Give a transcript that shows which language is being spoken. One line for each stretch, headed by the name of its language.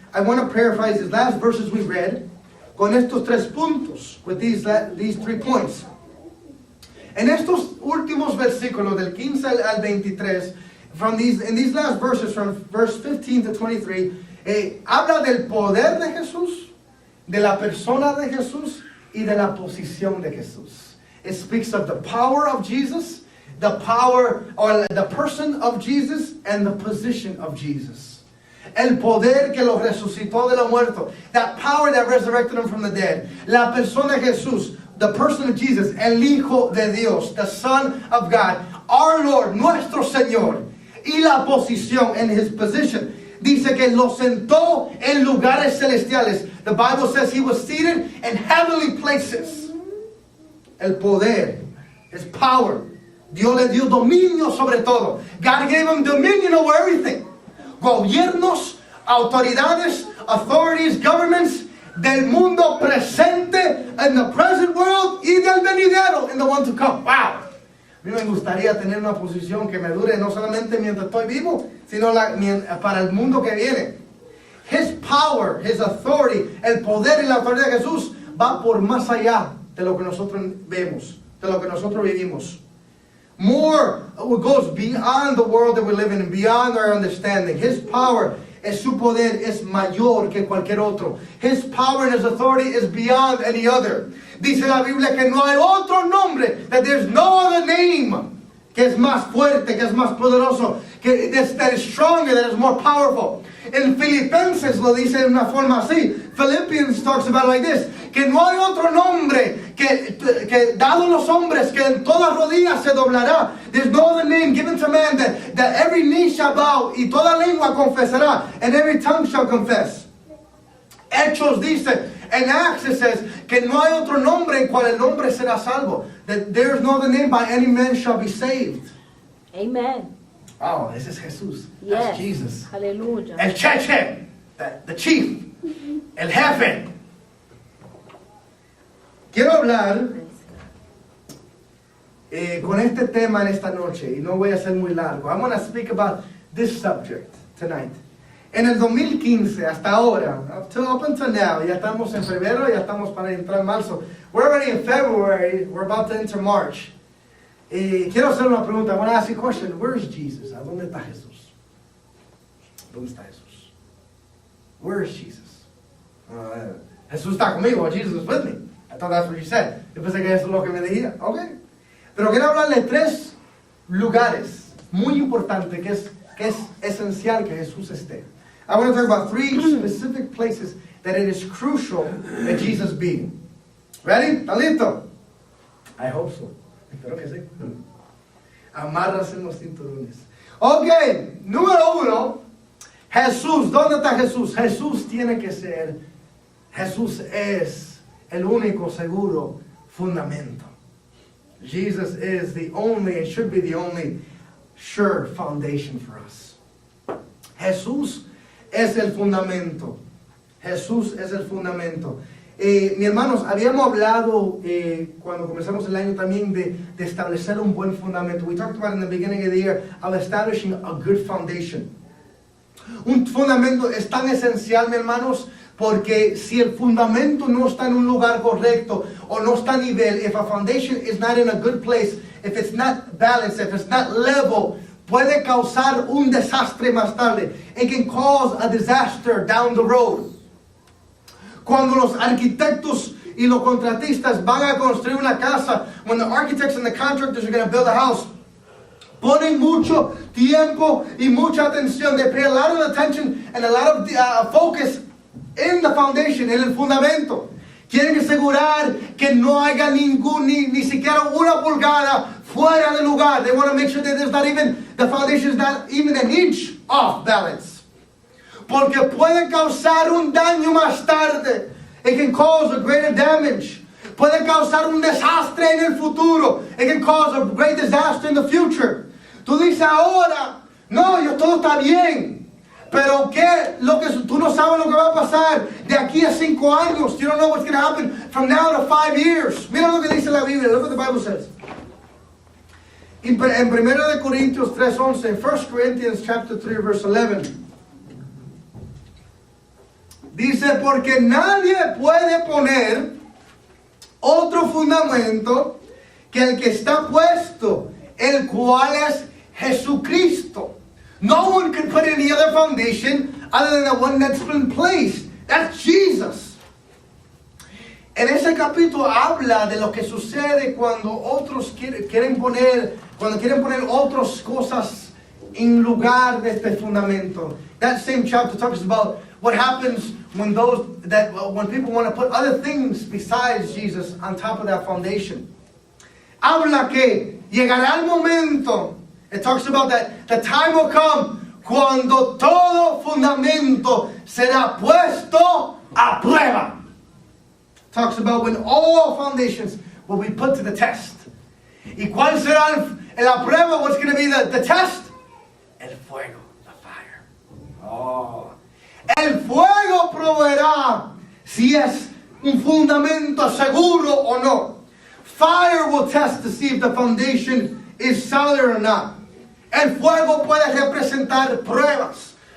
English: I want to paraphrase these last verses we read
Spanish: con estos tres puntos,
English: with these 3 points.
Spanish: En estos últimos versículos del 15 al 23,
English: in these last verses from verse 15 to 23,
Spanish: habla del poder de Jesús, de la persona de Jesús y de la posición de Jesús.
English: it speaks of the power of Jesus, the power or the person of Jesus, and the position of Jesus.
Spanish: El poder que lo resucitó de los muertos.
English: That power that resurrected him from the dead.
Spanish: La persona de Jesús,
English: the person of Jesus,
Spanish: el Hijo de Dios,
English: the Son of God, our Lord,
Spanish: nuestro Señor. Y la posición,
English: in his position.
Spanish: Dice que lo sentó en lugares celestiales.
English: The Bible says he was seated in heavenly places.
Spanish: El poder,
English: his power.
Spanish: Dios le dio dominio sobre todo.
English: God gave him dominion over everything.
Spanish: Gobiernos, autoridades,
English: authorities, governments
Spanish: del mundo presente,
English: in the present world,
Spanish: y del venidero,
English: in the one to come. Wow.
Spanish: A mí me gustaría tener una posición que me dure no solamente mientras estoy vivo, sino para el mundo que viene.
English: His power, his authority,
Spanish: el poder y la autoridad de Jesús va por más allá de lo que nosotros vemos, de lo que nosotros vivimos.
English: More goes beyond the world that we live in and beyond our understanding. His power,
Spanish: su poder es mayor que cualquier otro.
English: His power and his authority is beyond any other.
Spanish: Dice la Biblia que no hay otro nombre,
English: that there's no other name
Spanish: que es más fuerte, que es más poderoso,
English: that is stronger, that is more powerful.
Spanish: En Filipenses lo dice de una forma así.
English: Philippians talks about it like this,
Spanish: que no hay otro nombre que dado los hombres que en todas rodillas se doblará.
English: There's no other name given to man that every knee shall bow
Spanish: y toda lengua confesará
English: and every tongue shall confess.
Spanish: Hechos dice, en
English: Acts it says
Spanish: que no hay otro nombre en cual el hombre será salvo.
English: That there is no other name by any man shall be saved. Amen. Oh, this is Jesús. Yes. That's Jesus. Hallelujah.
Spanish: El cheche,
English: the chief,
Spanish: el jefe. Quiero hablar con este tema en esta noche y no voy a ser muy largo.
English: I'm going to speak about this subject tonight.
Spanish: En el 2015 hasta ahora,
English: up until now,
Spanish: ya estamos en febrero, ya estamos para entrar en marzo.
English: We're already in February, we're about to enter March.
Spanish: Quiero hacer una pregunta.
English: I want to ask you a question. Where is Jesus?
Spanish: ¿A dónde está Jesús?
English: ¿Dónde está Jesús? Where is Jesus?
Spanish: Jesús está conmigo.
English: Jesus is with me. I thought that's what you said.
Spanish: Yo pensé que eso es lo que me decía. Okay. Pero quiero hablarle de tres lugares muy importantes que es esencial que Jesús esté.
English: I want to talk about three specific places that it is crucial that Jesus be. Ready?
Spanish: ¿Está listo?
English: I hope so.
Spanish: Espero que sí. Amarras en los cinturones. Ok, número uno. Jesús. ¿Dónde está Jesús? Jesús tiene que ser. Jesús es el único seguro fundamento.
English: Jesus is the only and should be the only sure foundation for us.
Spanish: Jesús es el fundamento. Jesús es el fundamento. Mi hermanos, habíamos hablado cuando comenzamos el año también de establecer un buen fundamento.
English: We talked about in the beginning of the year of establishing a good foundation.
Spanish: Un fundamento es tan esencial, mi hermanos, porque si el fundamento no está en un lugar correcto o no está a nivel,
English: if a foundation is not in a good place, if it's not balanced, if it's not level,
Spanish: puede causar un desastre más tarde.
English: It can cause a disaster down the road.
Spanish: Cuando los arquitectos y los contratistas van a construir una casa,
English: when the architects and the contractors are going to build a house,
Spanish: ponen mucho tiempo y mucha atención.
English: They pay a lot of attention and a lot of focus in the foundation,
Spanish: en el fundamento. Quieren asegurar que no haya ni siquiera una pulgada fuera del lugar.
English: They want to make sure that the foundation is not even an inch off balance.
Spanish: Porque puede causar un daño más tarde.
English: It can cause a greater damage.
Spanish: Puede causar un desastre en el futuro.
English: It can cause a great disaster in the future.
Spanish: Tú dices ahora, no, todo está bien. Pero tú no sabes lo que va a pasar de aquí a 5 años.
English: You don't know what's going to happen from now to 5 years.
Spanish: Mira lo que dice la Biblia.
English: Look what the Bible says.
Spanish: En 1 Corintios 3:11,
English: in 1 Corinthians chapter 3 verse 11.
Spanish: Dice, porque nadie puede poner otro fundamento que el que está puesto, el cual es Jesucristo.
English: No one can put any other foundation other than the one that's been placed. That's Jesus.
Spanish: En ese capítulo habla de lo que sucede cuando otros quieren poner otras cosas en lugar de este fundamento.
English: That same chapter talks about what happens when people want to put other things besides Jesus on top of that foundation.
Spanish: Habla que llegará el momento.
English: It talks about that the time will come
Spanish: cuando todo fundamento será puesto a prueba.
English: Talks about when all foundations will be put to the test.
Spanish: ¿Y cuál será la prueba?
English: What's going to be the test?
Spanish: El fuego,
English: the fire. Oh.
Spanish: El fuego proveerá si es un fundamento seguro o no.
English: Fire will test to see if the foundation is solid or not.
Spanish: El fuego puede representar pruebas.